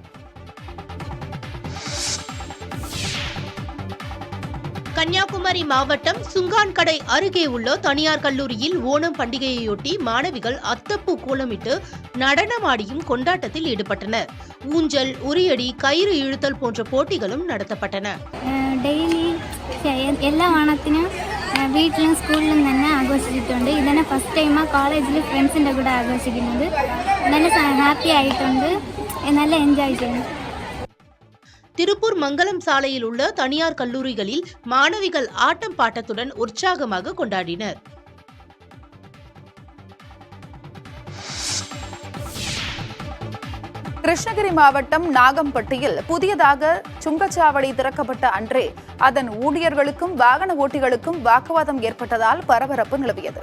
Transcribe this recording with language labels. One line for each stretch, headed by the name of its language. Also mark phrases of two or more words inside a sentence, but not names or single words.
Tamil: கன்னியாகுமரி மாவட்டம் சுங்கான்கடை அருகே உள்ள தனியார் கல்லூரியில் ஓணம் பண்டிகையையொட்டி மாணவிகள் அத்தப்பூ கோலமிட்டு நடனமாடியும் கொண்டாட்டத்தில் ஈடுபட்டனர். ஊஞ்சல், உரியடி, கயிறு இழுத்தல் போன்ற போட்டிகளும் நடத்தப்பட்டன.
Malayalam: ഡെയിലി എല്ലാ ഓണത്തിനും വീട്ടിലും സ്കൂളിലും തന്നെ ആഘോഷിച്ചിട്ടുണ്ട്. ഇതന്നെ
English: first time
Malayalam: കോളേജിൽ ഫ്രണ്ട്സിൻ്റെ കൂടെ ആഘോഷിക്കുന്നത്. നല്ല ഹാപ്പി ആയിട്ടുണ്ട്, നല്ല എൻജോയ് ചെയ്യുന്നു.
Tamil: திருப்பூர் மங்கலம் சாலையில் உள்ள தனியார் கல்லூரிகளில் மாணவிகள் ஆட்டம் பாட்டத்துடன் உற்சாகமாக கொண்டாடினர். கிருஷ்ணகிரி மாவட்டம் நாகம்பட்டியில் புதியதாக சுங்கச்சாவடி திறக்கப்பட்ட அன்றே அதன் ஊழியர்களுக்கும் வாகன ஓட்டிகளுக்கும் வாக்குவாதம் ஏற்பட்டதால் பரபரப்பு நிலவியது.